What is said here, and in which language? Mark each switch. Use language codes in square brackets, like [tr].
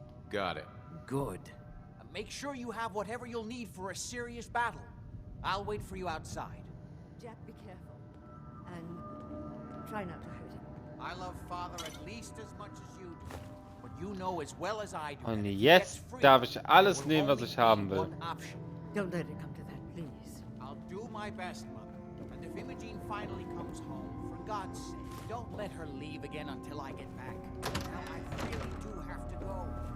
[en] Got it. Good. Make sure you have whatever you'll need for a serious battle. I'll wait for you outside. Jack, be careful. And try not to hurt him. I love Father at least as much as you do. But you know as well as I do. [de] Und jetzt darf ich alles nehmen, was ich haben will. [en] Don't let it come to that, please. I'll do my best, Mother. And if Imogene finally comes home, for God's sake, don't let her leave again until I get back. Now, I really do have to go.